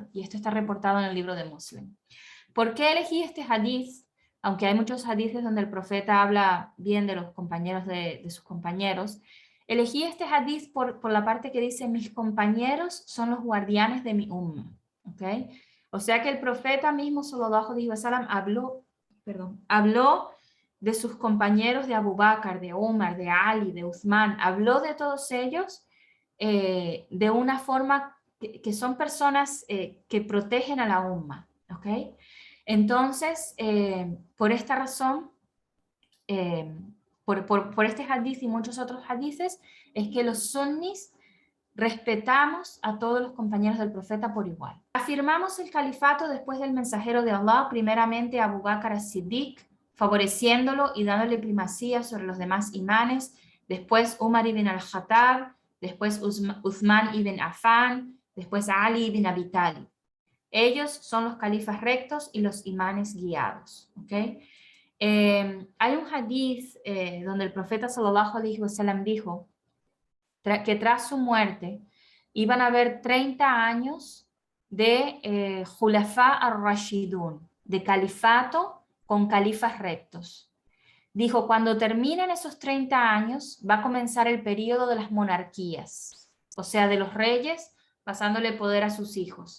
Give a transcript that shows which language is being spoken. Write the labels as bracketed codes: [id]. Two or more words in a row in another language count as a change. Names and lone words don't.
[es] Y esto está reportado en el libro de Muslim. ¿Por qué elegí este hadith? Aunque hay muchos hadiths donde el profeta habla bien de los compañeros de sus compañeros, elegí este hadith por la parte que dice: mis compañeros son los guardianes de mi umma. ¿Okay? O sea que el profeta mismo, [ar] صلى الله عليه وسلم, [es] habló de sus compañeros de Abu Bakr, de Umar, de Ali, de Uthman, habló de todos ellos de una forma que son personas que protegen a la umma, ¿ok? Entonces, por esta razón, por este hadith y muchos otros hadiths, es que los sunnis respetamos a todos los compañeros del profeta por igual. Afirmamos el califato después del mensajero de Allah, primeramente Abu Bakr as-Siddiq, favoreciéndolo y dándole primacía sobre los demás imanes, después Umar ibn al-Khattab, después Uthman ibn Affan, después Ali ibn Abi Talib. Ellos son los califas rectos y los imanes guiados. ¿Okay? Hay un hadith donde el profeta [ar] صلى الله عليه وسلم [es] dijo que tras su muerte iban a haber 30 años de [ar] الخلفاء الراشدون, [es] de califato con califas rectos. Dijo: cuando terminen esos 30 años va a comenzar el periodo de las monarquías, o sea, de los reyes pasándole poder a sus hijos.